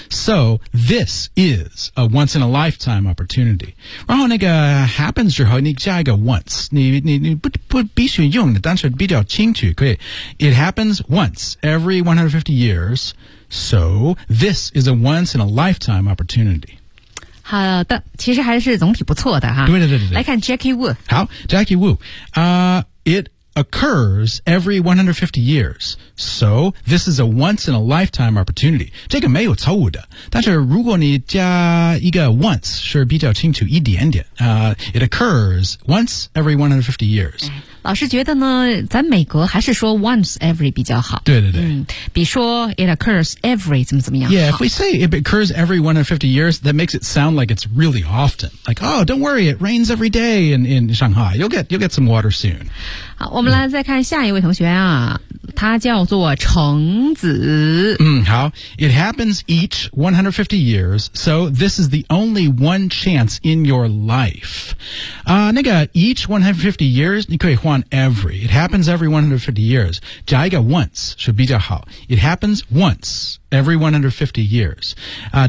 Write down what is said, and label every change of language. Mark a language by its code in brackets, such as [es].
[en] So this is a once in a lifetime opportunity. [zh] 然后那个 happens 之后你加一个 once, 你不必须用的但是比较清楚可以 [en] It happens once every 150 years. So this is a once in a lifetime opportunity. [zh] 好的其实还是总体不错的哈。对对对对。来看 Jackie Wu。 [en] 好 ,Jackie Wu,It occurs every 150 years. So, this is a once-in-a-lifetime opportunity. [zh] 这个没有错误的。但是如果你加一个 once, 是比较清楚一点点。 [en] It occurs once every 150 years. [zh] 老师觉得呢，咱美国还是说 [en] once every [zh] 比较好。对对对。比说 [en] it occurs every [zh] 怎么怎么样。 [en] Yeah, if we say it occurs every 150 years, that makes it sound like it's really often. Like, oh, don't worry, it rains every day in Shanghai. You'll get some water soon. [zh] 好，我们来再看下一位同学啊，他叫做橙子。好。 [en] It happens each 150 years, so this is the only one chance in your life. [zh] 那个 each 150 years, 你可以换 every. [en] It happens every 150 years. [zh] 加一个 [en] once [zh] 是比较好。 [en] It happens once every 150 years.